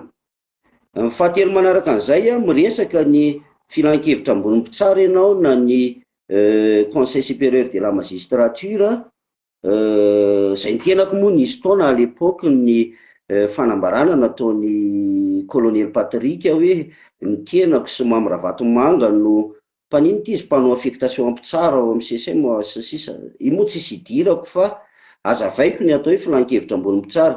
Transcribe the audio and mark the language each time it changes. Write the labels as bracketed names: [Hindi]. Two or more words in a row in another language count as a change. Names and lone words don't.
[Malagasy] Ny fahatelo manaraka an'izay miresaka ny filan-kevitra ambony mpitsara ianao na ny [French] conseil supérieur de la magistrature [Malagasy] zay ny tenako moa nisy taona [French] à l'époque [Malagasy] ny fanambarana nataony colonel Patrick hoe ny tenako sy Mamoravatomanga no mpanino ty izy mpanao affectation mpitsara ao amin'ny CSM sisa io moa tsisy idirako fa azavaiko ny atao hoe filan-kevitra ambony mpitsara.